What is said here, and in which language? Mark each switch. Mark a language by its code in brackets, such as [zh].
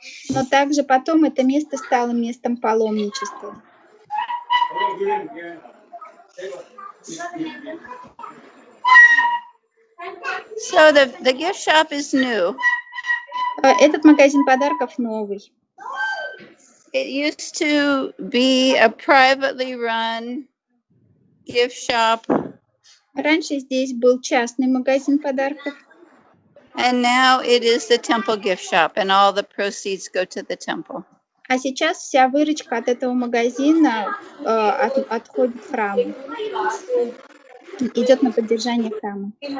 [ru] Но также потом это место стало местом паломничества. [en] So the gift shop is new. [ru] Этот магазин подарков новый. [en] It used to be a privately run gift shop. [ru] Раньше здесь был частный магазин подарков. [en] And now it is the temple gift shop, and all the proceeds go to the temple. [ru] А сейчас вся выручка от этого магазина отходит в храм. Идет на поддержание храма.